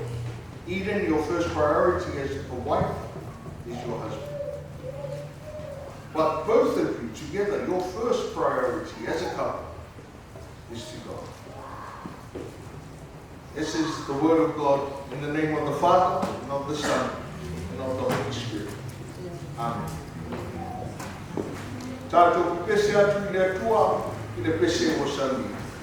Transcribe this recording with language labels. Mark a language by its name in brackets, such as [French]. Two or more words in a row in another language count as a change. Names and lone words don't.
[English] Eden, your first priority as a wife is your husband. But both of you together, your first priority as a couple is to God. This is the word of God in the name of the Father, and of the Son, and of the Holy Spirit. Amen. [Samoan] Tātou pese atu I le atua, I le pese o sani.